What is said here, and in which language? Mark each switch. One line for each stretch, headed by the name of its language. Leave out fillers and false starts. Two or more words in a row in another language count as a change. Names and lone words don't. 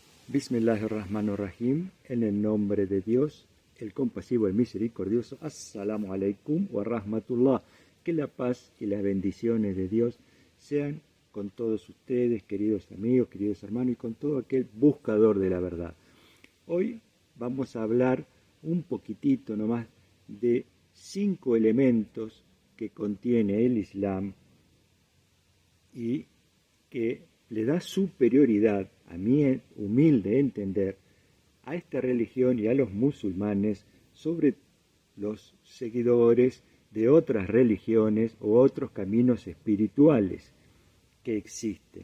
Arabic: Bismillahirrahmanirrahim,
Spanish: en el nombre de Dios, el compasivo, el misericordioso.
Arabic: السلام عليكم ورحمة الله.
Spanish: Que la paz y las bendiciones de Dios sean con todos ustedes, queridos amigos, queridos hermanos, y con todo aquel buscador de la verdad. Hoy vamos a hablar un poquitito nomás de 5 elementos que contiene el Islam y que le da superioridad, a mi humilde entender, a esta religión y a los musulmanes sobre los seguidores de otras religiones o otros caminos espirituales que existen.